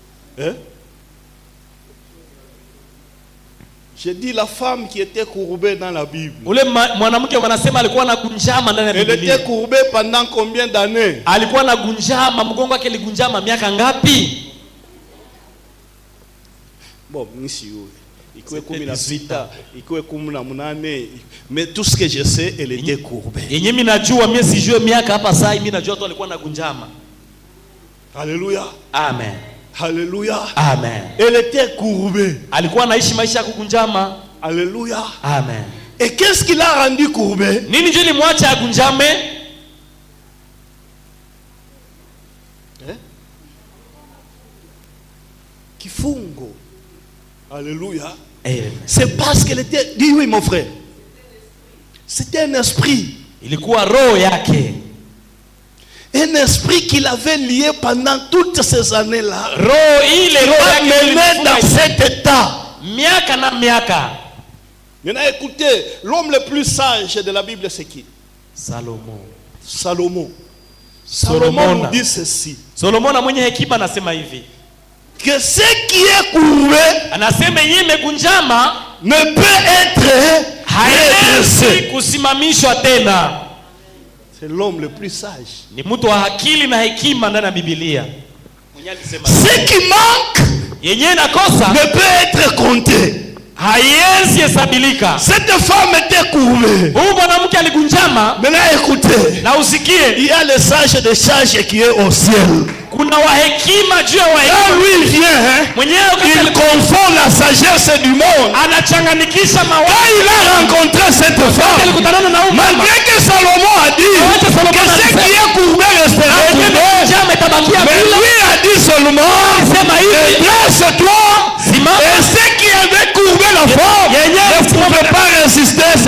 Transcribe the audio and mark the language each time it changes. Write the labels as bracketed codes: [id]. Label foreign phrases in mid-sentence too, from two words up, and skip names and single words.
[fr] Hein? J'ai dit la femme qui était courbée dans la Bible. [sw] Ule mwanamke wanasema alikuwa anagunjama ndani ya [fr] Elle [sw] Biblia. [fr] était courbée pendant combien d'années? [sw] Alikuwa anagunjama, mgongo wake ligunjama miaka ngapi? [fr] Bon, monsieur, il courait comme la vita, il courait comme la munane, mais tout ce que je sais, elle était courbée. [sw] Yenye mimi najua, mimi sijue miaka hapa sasa, mimi najua tu alikuwa anagunjama. [fr] Alléluia. Amen. Alléluia. Amen. Elle était courbée. [sw] Alikuwa anaishi maisha ya kugunjama. [fr] Alléluia. Amen. Et qu'est-ce qui l'a rendu courbée? [sw] Nini ndio ilimwacha agunjame? Kifungo. [fr] Alléluia. Amen. C'est parce qu'elle était... Dis oui mon frère. C'était un esprit. [sw] Ilikuwa roho yake. [fr] Un esprit qu'il avait lié pendant toutes ces années-là. [sw] Roho ile roho yake [fr] mené dans cet état. [sw] Miaka na miaka. [fr] Maintenant écoutez, l'homme le plus sage de la Bible c'est qui? Salomon. Salomon. Salomon nous dit ceci. [sw] Solomon mwenye hekima anasema hivi. [fr] Que ce qui est courbé, [sw] anasema yeye megunjama [fr] ne peut être [sw] haiwezi kusimamishwa tena. [fr] C'est l'homme le plus sage. [sw] Ni mtu wa akili na hekima ndani ya Biblia. [fr] Ce qui manque [sw] yenye nakosa [fr] ne peut être compté. [sw] Haiwezi hesabilika. [fr] Cette femme était courbée. [sw] Huyu mwanamke aligunjama. [fr] Maintenant écoutez. [sw] Na usikie. [fr] Il y a le sage des sages qui est au ciel. [sw] Kuna wa hekima juu ya wa hekima. [fr] Quand lui il vient, il confond la sagesse du monde. [sw] Anachanganikisha mawazo. [fr] Quand il a rencontré cette femme, malgré que Salomon a dit que ce qui est courbé restera courbé, mais lui a dit seulement, dresse-toi, et ce qui avait courbé la femme ne pouvait pas résister.